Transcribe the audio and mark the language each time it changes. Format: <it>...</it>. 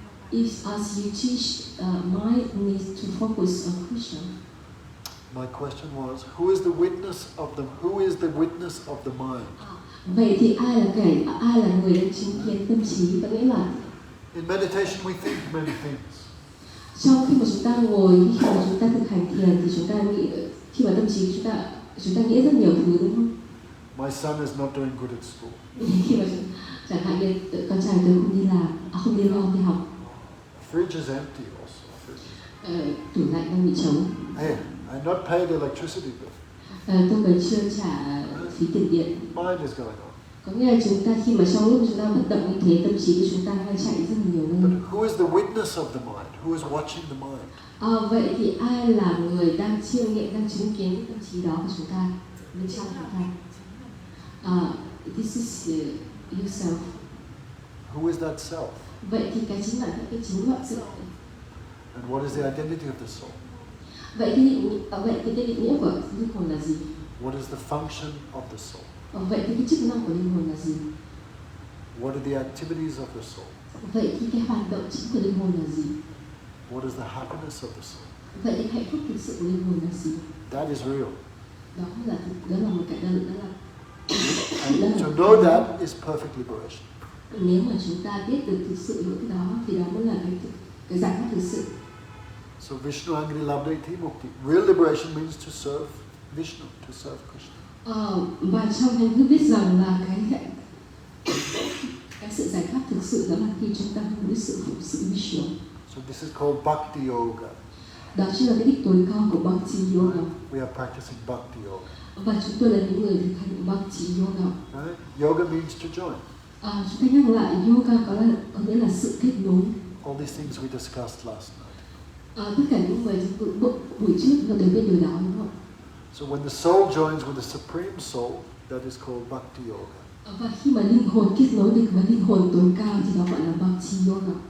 <en>If as you teach, mind needs to focus on Krishna. My question was, who is the witness of the mind?</en> <vi>Vậy thì ai là người đang chứng kiến tâm trí? Có nghĩa là</vi> <en>In meditation we think many things.</en> <vi>trong khi mà chúng ta ngồi, khi mà chúng ta thực hành thiền thì chúng ta nghĩ, khi mà tâm trí chúng ta nghĩ rất nhiều thứ, đúng không?</vi> <en>My son is not doing good at school.</en> <vi>Khi mà chẳng hạn như con trai tôi không đi làm, không đi đi học.</vi> <en>Fridge is empty also.</en> <vi>Tủ lạnh đang bị trống.</vi> <en>Hey, I not paid electricity bill.</en> <vi>Tôi vẫn chưa trả phí tiền điện.</vi> <en>Mind is going on.</en> <vi>Có nghĩa là chúng ta khi mà trong lúc chúng ta vận động như thế, tâm trí của chúng ta hay chạy rất nhiều</vi> <en>But</en> <vi>nơi.</vi> <en>who is the witness of the mind? Who is watching the mind?</en> <vi>Vậy thì ai là người đang chiêm nghiệm, đang chứng kiến tâm trí đó của chúng ta, bên trong chúng ta?</vi> <en>This is yourself. Who is that self?</en> <vi>Vậy thì cái chính bản thân, cái chính bản sự.</vi> <en>And what is the identity of the soul?</en> <vi>Vậy cái định nghĩa của linh hồn là gì?</vi> <en>What is the function of the soul?</en> <vi>Vậy thì cái chức năng của linh hồn là gì?</vi> <en>What are the activities of the soul?</en> <vi>Vậy thì cái hoạt động chính của linh hồn là gì?</vi> <en>What is the happiness of the soul?</en> <vi>Vậy thì hạnh phúc thực sự của linh hồn là gì?</vi> <en>That is real.</en> <vi>Đó là một cái</vi> <en>And to know that is perfect liberation.</en> <vi>Nếu mà chúng ta biết được thực sự những cái đó thì đó mới là cái giải thoát thực sự.</vi> <sa>So Vishnu Angri Labdeti Mukti.</sa> <en>Real liberation means to serve Vishnu, to serve Krishna.</en> <vi>Và trong Thánh Thư viết rằng là cái sự giải thoát thực sự đó là khi chúng ta hướng đến sự phụng sự Vishnu.</vi> <en>So this is called Bhakti Yoga.</en> <vi>Đó chính là cái đích tối cao của Bhakti Yoga.</vi> <en>We are practicing Bhakti Yoga.</en> <vi>Và chúng tôi là những người thực hành Bhakti Yoga.</vi> <en>Right? Yoga means to join.</en> <vi>Chúng ta nhắc lại yoga có nghĩa là sự kết nối.</vi> <en>All these things we discussed last night.</en> <vi>Tất cả những người buổi trước chúng ta đều biết điều đó, đúng không?</vi> <en>So when the soul joins with the supreme soul, that is called Bhakti Yoga.</en> <vi>Và khi mà linh hồn kết nối được với linh hồn tối cao thì đó gọi là Bhakti Yoga.</vi>